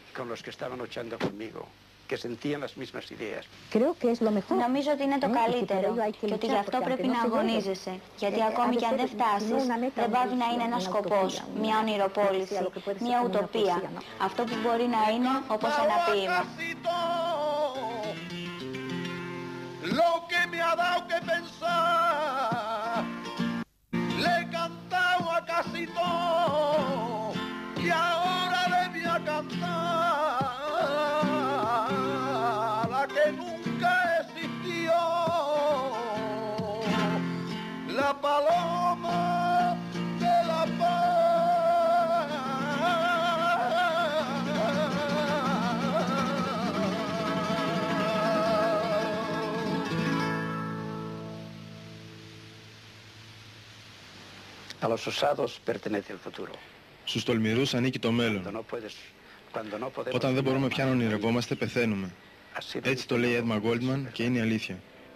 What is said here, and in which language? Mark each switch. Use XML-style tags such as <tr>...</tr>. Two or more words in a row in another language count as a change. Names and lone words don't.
<el>Νομίζω ότι είναι το καλύτερο και ότι γι' αυτό πρέπει να αγωνίζεσαι. Γιατί ακόμη και αν δεν φτάσεις, δεν πάβει να είναι ένας σκοπός, μια ονειροπόληση, μια ουτοπία. Αυτό που μπορεί να είναι όπως ένα ποίημα.</el> <es>Lo que me ha dado que pensar, le he cantado a casi todo y ahora le voy a cantar la que nunca existió, la paloma de la paz. A los osados pertenece el futuro.</es> <el>Στους τολμηρούς ανήκει το μέλλον. Όταν δεν μπορούμε πια να ονειρευόμαστε, πεθαίνουμε. Έτσι το λέει Edmund Goldman και είναι η αλήθεια.</el>